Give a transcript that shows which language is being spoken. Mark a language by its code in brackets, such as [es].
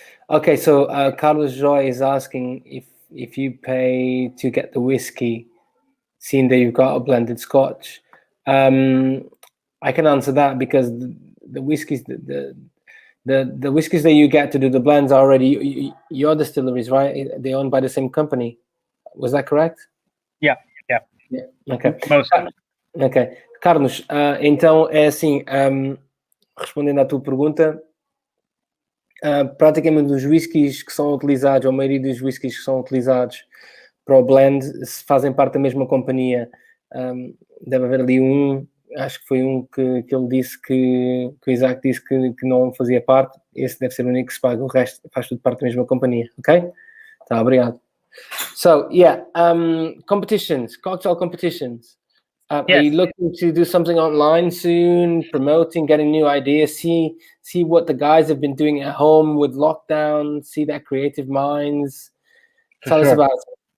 [en] Okay, so Carlos Joy is asking if you pay to get the whiskey, seeing that you've got a blended Scotch. I can answer that because the whiskies, the whiskies that you get to do the blends are already your distilleries, right? They're owned by the same company. Was that correct? Yeah. Ok. Mostly. Ok. [pt] Carlos, então é assim, respondendo à tua pergunta, praticamente os whiskies que são utilizados, ou a maioria dos whiskies que são utilizados para o blend, se fazem parte da mesma companhia. Deve haver ali acho que foi que ele disse que o Isaac disse que não fazia parte. Esse deve ser o único que se paga, o resto faz tudo parte da mesma companhia, ok? Tá, obrigado. [en] So, yeah, competitions, cocktail competitions. Yes. Are you looking to do something online soon, promoting, getting new ideas, see what the guys have been doing at home with lockdown, see their creative minds? Tell us about it.